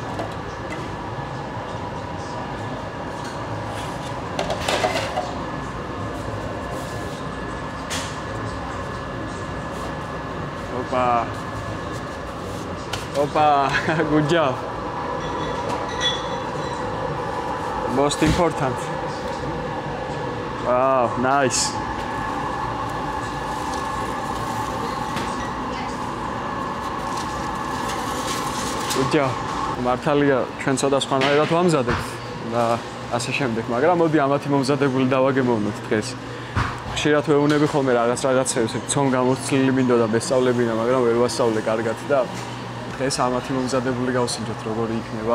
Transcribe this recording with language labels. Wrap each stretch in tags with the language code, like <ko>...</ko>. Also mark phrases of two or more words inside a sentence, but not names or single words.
<en>Opa, good job. Most important. Wow, nice. Good job.</en> <ka>მართალია ჩვენ ცოტა სხვანაირად ვამზადებთ და ასე შემდეგ, მაგრამ მოდი ამათი მომზადებული დავაგემოვნოთ დღეს. ხშირად ვეუბნები ხოლმე რაღაცებს, ცომ გამოცლილი მინდოდა მესწავლებინა, მაგრამ ვერ ვასწავლე კარგად და დღეს ამათი მომზადებული გავსინჯოთ როგორი იქნება.</ka>